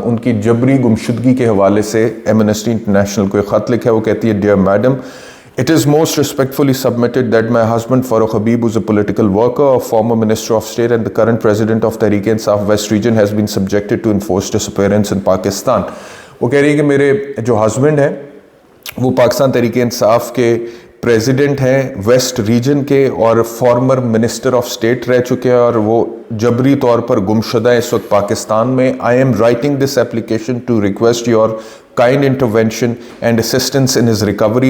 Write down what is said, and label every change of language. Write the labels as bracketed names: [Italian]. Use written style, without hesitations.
[Urdu] ان کی جبری گمشدگی کے حوالے سے ایمنسٹی انٹرنیشنل کو ایک خط لکھا ہے. وہ کہتی ہے [English] Dear Madam, it is most respectfully submitted that my husband Farooq Habib, who is a political worker, a former Minister of State and the current President of Tehreek-e-Insaf West Region, has been subjected to enforced disappearance in Pakistan. [Urdu] وہ کہہ رہی ہے کہ میرے جو husband ہیں وہ پاکستان تحریک انصاف کے پریزیڈنٹ ہیں ویسٹ ریجن کے اور فارمر منسٹر آف اسٹیٹ رہ چکے ہیں اور وہ جبری طور پر گمشدہ ہیں اس وقت پاکستان میں. [English] I am writing this application to request your kind intervention and assistance in his recovery.